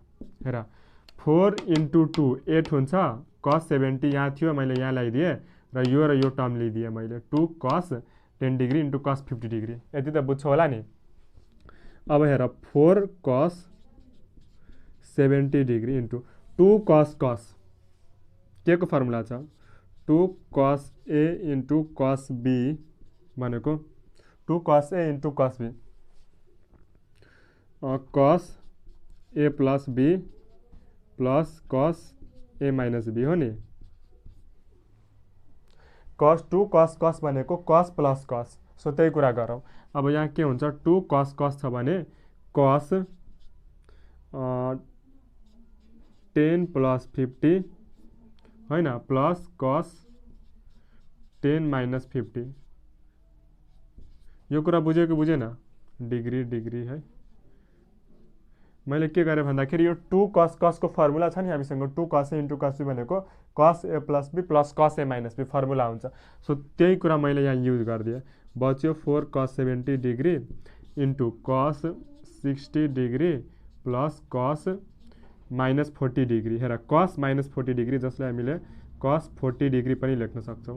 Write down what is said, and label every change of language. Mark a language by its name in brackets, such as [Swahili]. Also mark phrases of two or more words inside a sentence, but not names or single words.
[Nepali] हेर 4 × 2 8 हुन्छ, cos 70 यहाँ थियो मैले यहाँ ल्याइदिएँ र यो टर्म लिइदिएँ मैले 2 cos 10 डिग्री × cos 50 डिग्री। यति त बुझ्छौ होला नि। अब हेर 4 cos 70 डिग्री × 2 cos के को फर्मुला छ 2 cos A × cos B भनेको 2 cos A × cos B cos A + B + cos A - B हो नि। cos 2 cos भनेको cos + cos, सो त्यही कुरा गरौँ। अब यहाँ के हुन्छ 2 cos छ भने cos 10 + 50 हैन प्लस cos 10 - 50। यो कुरा बुझ्यो कि बुझेन? डिग्री है। मैले के गरेँ भन्दाखेरि यो 2 cos को फर्मुला छ नि हामीसँग 2 cos A × cos B भनेको cos A + B + cos A - B फर्मुला हुन्छ। सो त्यही कुरा मैले यहाँ युज गरिदिएँ। बच्यो 4 cos 70 डिग्री × cos 60 डिग्री + cos -40 डिग्री। हेर cos -40 डिग्री जसलाई हामीले cos 40 डिग्री पनि लेख्न सक्छौँ।